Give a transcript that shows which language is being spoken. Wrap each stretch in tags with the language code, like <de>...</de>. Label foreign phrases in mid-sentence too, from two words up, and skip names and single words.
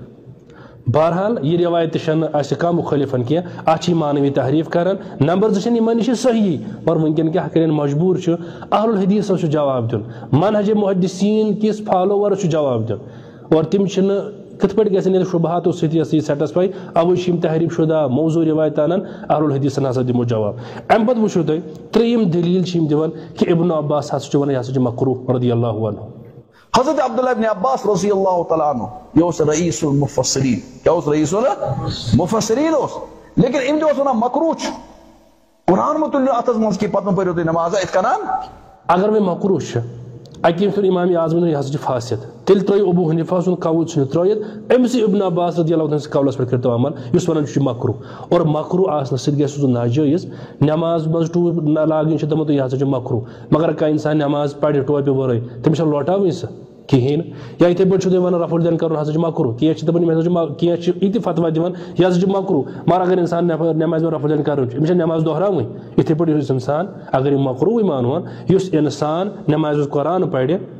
<ks>بہرحال یہ روایت تہِ چھنہٕ اَسہِ کانٛہہ مُخٲلِفن کینٛہہ اتھ چھِ یہِ معنوی تحریف کران نمبر زٕ چھنہٕ یِمن نِش صحیح اور وٕنکیٚن کیاہ کرن مجبوٗر چھُ اہل الحدیثس چھُ جواب دیُن منہج محدثیٖن کِس فالوورس چھُ جواب دیُن اور تِم چھِنہٕ کِتھ پٲٹھۍ گژھن ییٚلہِ شُبہاتو سۭتۍ یہِ سیٹسفاے اوے چھِ یِم تحریف شدہ موضوع روایت انان اہل الحدیثن ہسا دِمو جواب امہِ پتہٕ وٕچھِو تُہۍ ترٛیٚیِم دلیٖل چھِ یِم دِوان کہ ابن عباس ہسا چھُ ونان یہِ ہسا چھُ مکروہ</ks> <ar>رضی اللہ عنہ</ar> <ks>حضرت عبداللہ ابن عباس</ks> <ar>رضی اللہ تعالیٰ عنہ</ar> <ks>یہ اوس</ks> <ar>رئیس المفسرین</ar> <ks>کیا اوس</ks> <ar>رئیس المفسرین</ar> <ks>اوس لیکن ام تہِ اوس ونان مکروہ چھُ قرآن مہ تُلِو اتھس منٛز کینٛہہ پتہٕ مہ پٔرِو تُہۍ نمازا یِتھ کٔنن اگر وۄنۍ مکروہ چھُ اکی ییٚمہِ سُنٛد امام اعظمن یہِ ہسا چھُ فاسد تیٚلہِ ترٲیِو ابو حنیفہ سُنٛد قول ژھٕنِو ترٲیِتھ أمسٕے ابن عباس رضی اللہ سٕنٛدِس قولس پٮ۪ٹھ کٔرتو عمل یُس ونان چھُ مکروہ اور مکروہ آسنہٕ سۭتۍ گژھِ سُہ ناجٲیز نماز منٛز ٹوٗپۍ لاگٕنۍ چھِ دپان تُہۍ یہِ ہسا چھُ مکروہ مگر کانٛہہ انسان نماز پرِ ٹوپہِ ورٲے تٔمِس چھا لوٹاوٕنۍ سۄ کہیٖنۍ یا یِتھٕے پٲٹھۍ چھُو تُہۍ ونان رفع الدین کرُن ہسا چھُ مکروہ کینٛہہ چھِ دپان یِم ہسا چھُ کینٛہہ چھِ یہِ تہِ فتوا دِوان یہِ ہسا چھُ مکروہ مگر اگر انسان نمازِ منٛز رفع الدین کرُن چھُ أمِس چھا نماز دۄہراوٕنۍ یِتھٕے پٲٹھۍ یُس انسان اگر یہِ مکروہٕے مانہون یُس انسان نمازِ منٛز قرآن پرِ</ks>